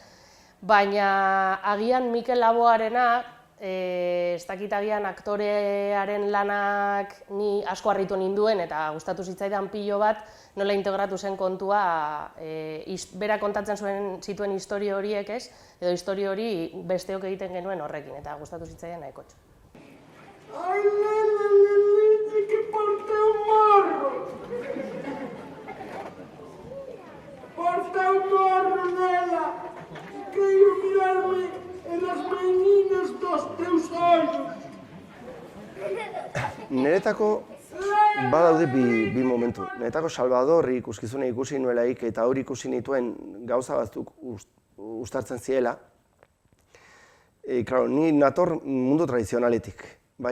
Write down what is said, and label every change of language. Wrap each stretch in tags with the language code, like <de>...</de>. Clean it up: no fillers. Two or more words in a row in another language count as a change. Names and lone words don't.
<eu>Baina agian Mikel Laboarena, ez dakit agian aktorearen lanak ni asko harritu ninduen eta gustatu zitzaidan pilo bat nola integratu zen kontua bera kontatzen zituen istorio horiek, ez? Edo istorio hori besteok egiten genuen horrekin eta gustatu zitzaidan nahikotxo.</eu> <gl>Ai, nene, que porte un morro! Porta un morro, nela! Quero mirarme en las meninas dos teus ollos!</gl> <eu>Niretako badaude bi momentu. Niretako Salvador ikuskizuna ikusi nuelaik eta hori ikusi nituen gauza batzuk uztartzen ziela. Ni nator mundu tradizionaletik, bai.</eu>